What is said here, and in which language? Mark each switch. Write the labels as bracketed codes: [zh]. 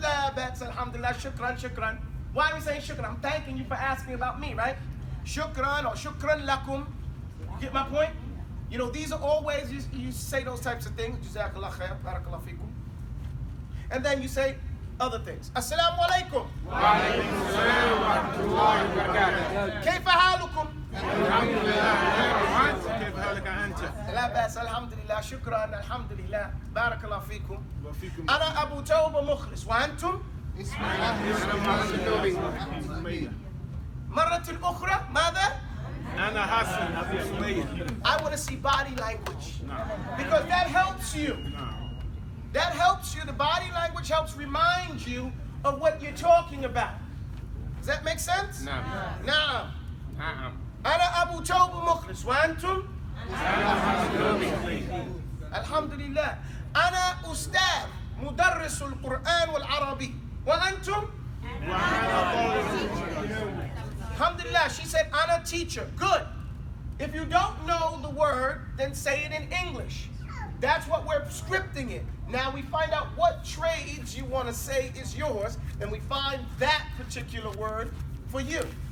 [ar] La bas alhamdulillah. Shukran. [en] Why are we saying shukran? I'm thanking you for asking about me, right? Shukran or shukran lakum. You get my point? You know, these are all ways you say those types of things. [ar] Jazakallah khair, barakallah fikum. [en] And then you say other things. [ar] Assalamu alaikum. وعليكم السلام ورحمة الله وبركاته. كيف حالكم? الحمد لله. كيف حالك أنت؟ لا بأس الحمد لله. شكرا الحمد لله. بارك الله فيكم. وفيكم. أنا أبو توبة مخلص. وأنتم؟ أنا محمد لودي. مرة أخرى ماذا؟ أنا حسن أبي سمية. [en] I want to see body language. Because that helps you. That helps you. The body language helps remind you of what you're talking about. Does that make sense? [ar] نعم. نعم. نعم. أنا أبو توبة مخلص. وأنتم؟ أنا محمد لودي. الحمد لله. أنا أستاذ مدرس القرآن والعربي. وأنتم؟ [en] Alhamdulillah, she said, I'm a teacher. Good. If you don't know the word, then say it in English. That's what we're scripting it. Now we find out what trades you want to say is yours, and we find that particular word for you.